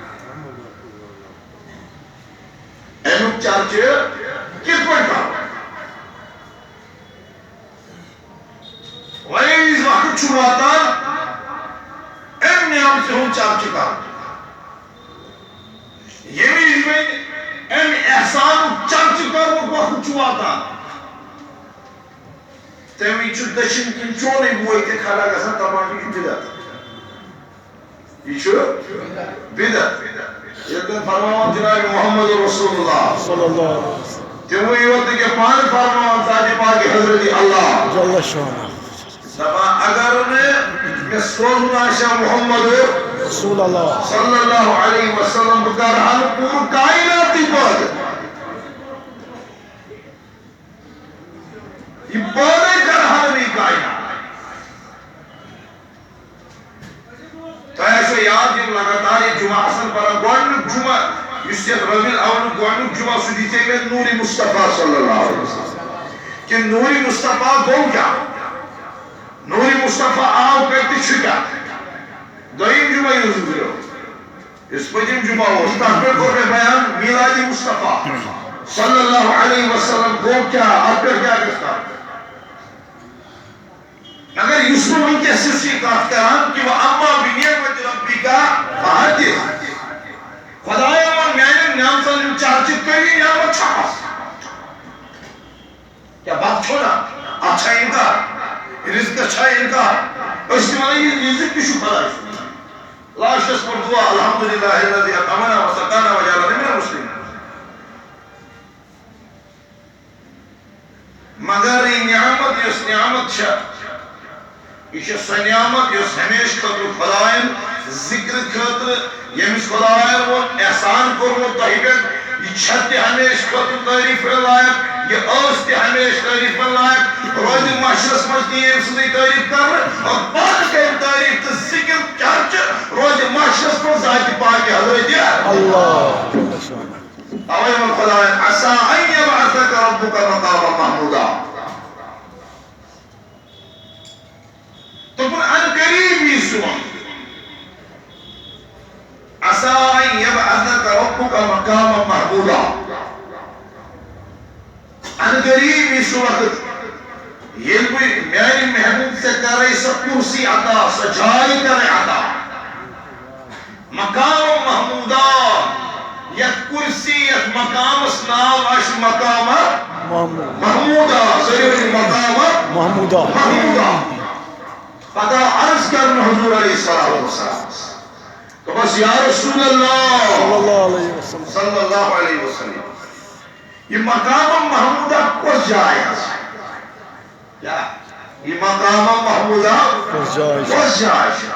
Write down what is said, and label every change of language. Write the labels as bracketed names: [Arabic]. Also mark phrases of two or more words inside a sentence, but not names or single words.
[Kashmiri] امیُک چرچہِ کِتھ پٲٹھۍ کرٕ وۄنۍ ییٚلہِ وقت چھُ واتان امہِ نعمتہِ ہُنٛد چرچہِ کرُن ییٚمہِ وِزِ وۄنۍ امہِ احسانُک چرچہِ کرنُک وقت چھُ واتان تَمہِ وِزِ چھُ دٔچھِنۍ کِنۍ چونٕے بوے تہِ کھڑا گژھان دپان چھُ یہِ چھُ بِدعت یہِ چھُ بِدعت ییٚلہِ تٔمۍ فرماوان جناب محمد رسول اللہ [Arabic] صلی اللہ علیہ وسلم [Kashmiri] تِموٕے یوت نہٕ کینٛہہ پانہٕ فرماوان ذاتِ پاکِ حضرتِ اللہ [Arabic] جل شانہ [Kashmiri] دپان اگر نہٕ مےٚ سوزُن آسہِ ہا محمد رسول اللہ [Arabic] صلی اللہ علیہ وسلم [Kashmiri] بہٕ کرٕ ہا نہٕ پوٗرٕ کایناتٕے پٲدٕ یہ پٲدٕ کرٕ ہا نہٕ یہِ کاینات تۄہہِ آسیو یاد یِم لگاتار یہِ جُمعہ آسان پران گۄڈنیُک جُمعہ یُس یتھ ربیع الاولُک گۄڈنیُک جُمعہ سُہ دِژے مےٚ نوٗرِ مصطفیٰ [Arabic] صلی اللہ علیہ وسلم [Kashmiri] کہ نوٗرِ مصطفیٰ گوٚو کیٛاہ نوٗرِ مصطفیٰ آو کتہِ تہٕ چھُ کیٛاہ دوٚیِم جُمعہ یُس گُزریو یُس پٔتِم جُمعہ اوس تتھ پٮ۪ٹھ کوٚر مےٚ بیان میٖلادِ مصطفیٰ [Arabic] صلی اللہ علیہ وسلم [Kashmiri] گوٚو کیٛاہ اتھ پٮ۪ٹھ کیٛاہ گژھِ کرُن مگر یُس بہٕ وٕنکٮ۪س چھُس یہِ کتھ کران کہ [Arabic] وَأَمَّا بِنِعْمَةِ رَبِّكَ فَحَدِّث [Kashmiri] خدایَن ووٚن میانٮ۪ن نعمتن ہُنٛد چرچہِ کٔرِو نعمت چھپس کیٛاہ بتہٕ چھُنا اتھ چھا اِنکار رِزقس چھا اِنکار أسۍ چھِ ونان یہِ رِزق تہِ چھُ خداے سُنٛد لاسٹس پٮ۪ٹھ دُعا [Arabic] الحمدُللہ الذی اطعمنا وسقانا وجعلنا من المسلمین [Kashmiri] مگر یہِ نعمت یۄس نعمت چھےٚ یہ سۄ نعمت یۄس ہمیشہ خٲطرٕ خدایَن ذِکرٕ خٲطرٕ ییٚمِس خدایَن ووٚن احسان کوٚرمُت تۄہہِ پٮ۪ٹھ یہِ چھےٚ تہِ ہمیشہ خٲطرٕ تعریٖفہٕ لایق یہِ ٲس تہِ ہمیشہ تعریٖفہٕ لایق روزِ محشرس منٛز تہِ ییٚمہِ سٕنٛزٕے تعریٖف کرنہٕ اور پتہٕ کرِ تعریٖف تہٕ ذِکر چرچہِ روزِ محشرس منٛز ذاتِ پاکہِ حضرتِ اللہ تَوَے ووٚن خدایَن [Arabic] عَسَىٰ أَن يَبْعَثَكَ رَبُّكَ مَقَامًا مَحْمُودًا [Kashmiri] دوٚپُن ان قریٖب یی سون [Arabic] عَسَىٰ أن يَبْعَثَكَ رَبُّكَ مَقَامًا مَحْمُودًا [Kashmiri] ان قریٖب یی سُہ وقت ییٚلہِ بہٕ میانہِ محبوٗب ژےٚ کرے سۄ کُرسی عطا سۄ جاے کرے عطا مقام محموٗدا یتھ کُرسی یتھ مقامس ناو آسہِ مقام محموٗدا مقام محموٗدا پتہ عرض کرن حضور [Arabic] علیہ السلام [Kashmiri] دوٚپمس [Arabic] یا رسول اللہ صلی اللہ علیہ وسلم صلی اللہ علیہ وسلم. [Urdu] یہ مقام محمودہ کس جائے ہے؟ کیا؟ یہ مقام محمودہ کس جائے ہے؟